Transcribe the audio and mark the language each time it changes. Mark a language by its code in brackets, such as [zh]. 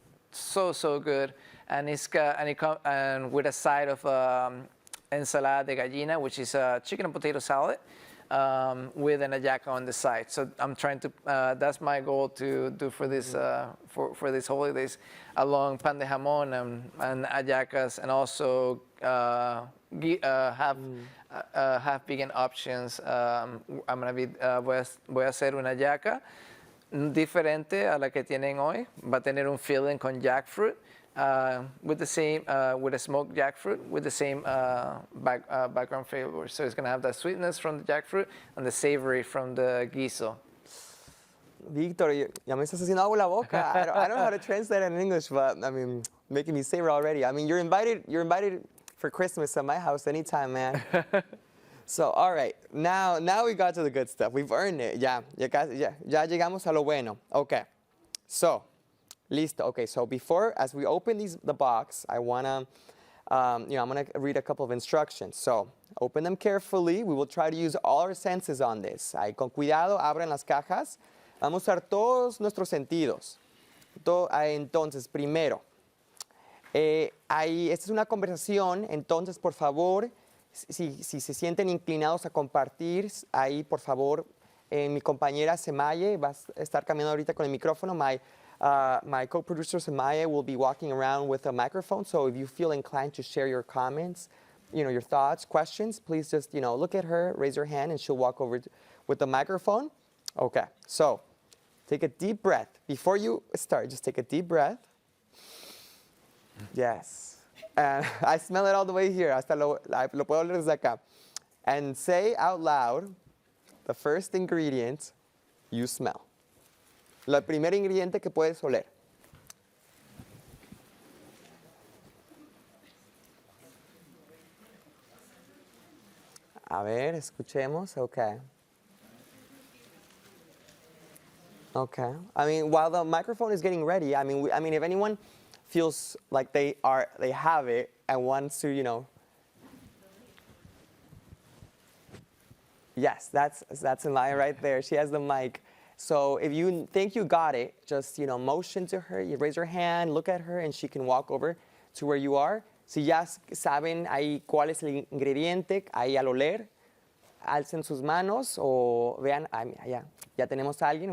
[en] So good, and and with a side of ensalada de gallina, which is a chicken and potato salad with an hallaca on the side. So I'm trying to. That's my goal to do for this for these holidays, along pan de jamón and hallacas, and also have vegan options. I'm gonna be [es] voy a hacer una hallaca diferente a la que tienen hoy. Va a tener un filling con [en] jackfruit, with the same with a smoked jackfruit with the same background flavor. So it's gonna have the sweetness from the jackfruit and the savory from the guiso. [es] Victor, ya me estás haciendo agua la boca. [en] I don't know how to translate it in English, but I mean, making me savor already. I mean, you're invited for Christmas at my house anytime, man. So, all right, now we got to the good stuff. We've earned it. [es] Ya llegamos a lo bueno. Okay, so, listo. [en] Okay, so as we open the box, I wanna, I'm gonna read a couple of instructions. So, open them carefully. We will try to use all our senses on this. [es] Con cuidado, abran las cajas. Vamos a usar todos nuestros sentidos. Entonces, primero, esta es una conversación, entonces, por favor, si se sienten inclinados a compartir, ahí, por favor, mi compañera Semaye va a estar caminando ahorita con el micrófono. [en] My co-producer Semaye will be walking around with a microphone, so if you feel inclined to share your comments, your thoughts, questions, please just, look at her, raise your hand, and she'll walk over with the microphone. Okay, so take a deep breath. Before you start, just take a deep breath. Yes. And I smell it all the way here. [es] Hasta lo puedo oler desde acá. [en] And say out loud the first ingredient you smell. [es] El primer ingrediente que puedes oler. A ver, escuchemos. Okay. [en] Okay. I mean, while the microphone is getting ready, I mean, if anyone feels like they have it and wants to, Yes, that's Amaya right there. She has the mic. So if you think you got it, just, motion to her, you raise your hand, look at her, and she can walk over to where you are. [es] Si ya saben ahí cuál es el ingrediente, ahí al oler, alcen sus manos o vean, ya tenemos a alguien.